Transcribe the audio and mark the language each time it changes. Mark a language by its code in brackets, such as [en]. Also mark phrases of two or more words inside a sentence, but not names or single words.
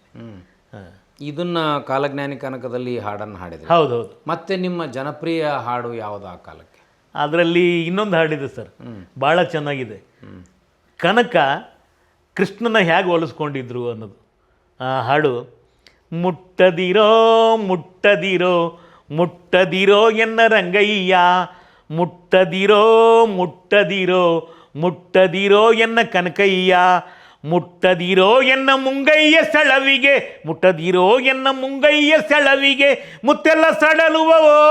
[kn] ಇದನ್ನ ಕಾಲಜ್ಞಾನಿ ಕನಕದಲ್ಲಿ ಹಾಡನ್ನು ಹಾಡಿದ್ರು? ಹೌದೌದು. ಮತ್ತೆ ನಿಮ್ಮ ಜನಪ್ರಿಯ ಹಾಡು ಯಾವುದು ಆ ಕಾಲಕ್ಕೆ? ಅದರಲ್ಲಿ ಇನ್ನೊಂದು ಹಾಡಿದೆ ಸರ್, ಭಾಳ ಚೆನ್ನಾಗಿದೆ. ಕನಕ ಕೃಷ್ಣನ ಹೇಗೆ ಹೋಲಿಸ್ಕೊಂಡಿದ್ರು ಅನ್ನೋದು ಆ ಹಾಡು. ಮುಟ್ಟದಿರೋ ಮುಟ್ಟದಿರೋ ಮುಟ್ಟದಿರೋ ಎನ್ನ ರಂಗಯ್ಯ, ಮುಟ್ಟದಿರೋ ಮುಟ್ಟದಿರೋ ಮುಟ್ಟದಿರೋ ಎನ್ನ ಕನಕಯ್ಯ, ಮುಟ್ಟದಿರೋ ಎನ್ನ ಮುಂಗಯ್ಯ ಸೆಳವಿಗೆ, ಮುಟ್ಟದಿರೋ ಎನ್ನ ಮುಂಗಯ್ಯ ಸೆಳವಿಗೆ ಮುತ್ತೆಲ್ಲ ಸಡಲುವವೋ,